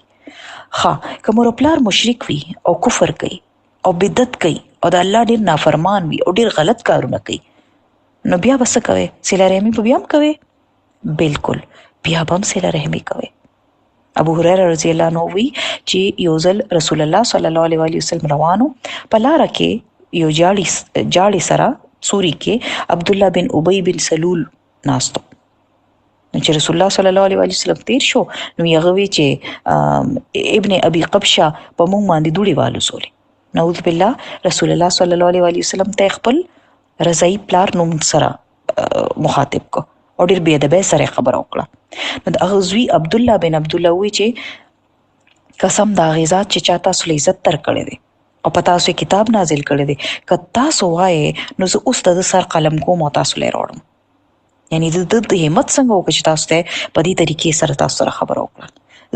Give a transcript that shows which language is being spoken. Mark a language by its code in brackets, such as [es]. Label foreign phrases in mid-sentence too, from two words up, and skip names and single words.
[ps] ها، که مور پلار مشرک وي او کفر کوي او بدعت کوي او د الله ډیر نافرمان وي او ډیر غلط کارونه کوي، نو بیا بس کوي صله رحمی په بیا هم کوي، بالکل بیا هم صله رحمی کوي. ابو هريره [ar] رضی الله عنه [ps] وی چې یو ځل رسول الله [ar] صلی الله علیه وسلم [ps] روانو، په لار کې یو جاړي سره سوري کې عبد الله بن ابي بن سلول ناستو. چې رسول الله [ar] صلی الله علیه وسلم [ps] تیر شو نو یې وی چې ابن ابي قبشه په مونږ باندې دوړي والو سولې. [ar] نعوذ بالله، [ps] رسول الله [ar] صلی الله علیه وسلم [ps] ته خپل رضای پلار نوم سره مخاطب کو او ډیر بې ادبۍ سره خبره وکړه. نو د هغه زوی عبد الله بن عبد الله وی چې قسم د هغې ذات چې چا تاسو له عزت تر کړی دی او په تاسو کتاب نازل کړی دی، که تاسو وایې نو زه اوس د سر قلم کوم او تاسو له راوړم. یعنی د همت څنګه وکړه چې تاسو ته په دې طریقې سره تاسو سره خبره وکړه.